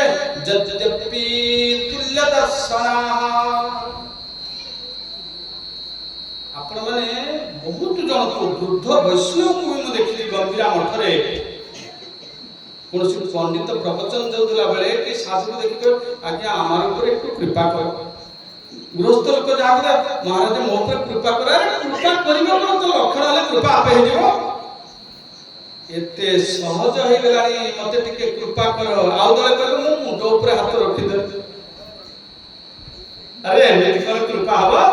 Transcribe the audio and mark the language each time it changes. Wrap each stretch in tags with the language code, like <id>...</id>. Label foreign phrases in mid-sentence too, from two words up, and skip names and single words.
<or>ଯଦ୍ୟପି ତୁଲ୍ୟ ଦର୍ଶନ। ଆପଣ ମାନେ ବହୁତ ଜଣକୁ, ବୃଦ୍ଧ ବୈଷ୍ଣବଙ୍କୁ ବି ମୁଁ ଦେଖିଲି ଗମ୍ଭୀରା ମଠରେ। କୌଣସି ପଣ୍ଡିତ ପ୍ରବଚନ ଦେଉଥିଲା ବେଳେ କି ସାଧୁକୁ ଦେଖିବେ, ଆଜ୍ଞା ଆମର ଉପରେ</or> <bn>একটু কৃপা কর।</bn> <or>ଗୃହସ୍ଥ ଲୋକ ଯାହାକୁ ମହାରାଜ ମୋ ଉପରେ କୃପା କର, କୃପା କରିବ କଣ, ତ ଲକ୍ଷଣ ହେଲେ କୃପା ଆପେ ହେଇଯିବ। ଏତେ ସହଜ ହେଇଗଲାଣି, ମତେ ଟିକେ କୃପା କର। ଆଉ ଦଳେ କହିଲେ ମୁଁ ମୁଣ୍ଡ ଉପରେ ହାତ ରଖିଦେବି। ଆରେ ଏମିତି କଣ କୃପା ହବ?</or>